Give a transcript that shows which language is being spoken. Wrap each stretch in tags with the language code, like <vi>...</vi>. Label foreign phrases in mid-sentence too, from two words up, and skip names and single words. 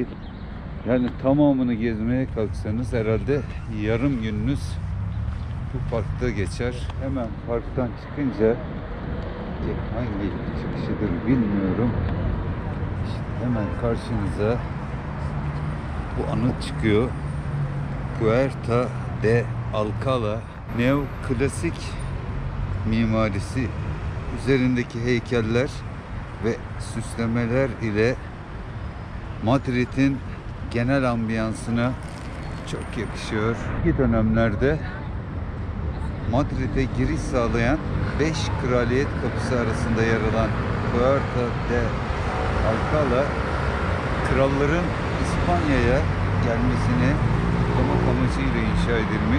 <tr>Yani tamamını gezmeye kalksanız herhalde yarım gününüz bu parkta geçer. Hemen parktan çıkınca hangi çıkışıdır bilmiyorum. İşte hemen karşınıza bu anıt çıkıyor. Puerta de Alcalá. Neoklasik mimarisi, üzerindeki heykeller ve süslemeler ile Madrid'in genel ambiyansına çok yakışıyor. İlk dönemlerde Madrid'e giriş sağlayan 5 kraliyet kapısı arasında yer alan Puerta de Alcalá, kralların İspanya'ya gelmesini korumak amacıyla inşa edilmiş.</tr>